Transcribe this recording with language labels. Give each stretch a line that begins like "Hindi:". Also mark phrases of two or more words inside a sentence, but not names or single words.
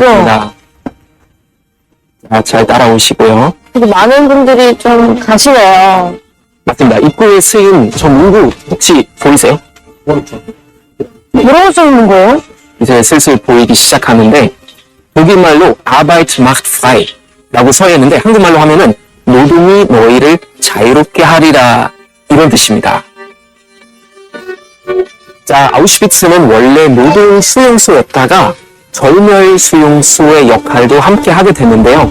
Korean: 맞습니다. 자, 잘 따라오시고요. 그리고 많은 분들이 좀 가시네요. 맞습니다. 입구에 쓰인 저 문구 혹시 보이세요? 뭐라고 써있는 거예요? 이제 슬슬 보이기 시작하는데 독일말로
German: Arbeit macht frei
Korean: 라고 써 있는데 한국말로 하면은 노동이 너희를 자유롭게 하리라 이런 뜻입니다. 자, 아우슈비츠는 원래 노동 수용소였다가 절멸 수용소의 역할도 함께 하게 됐는데요.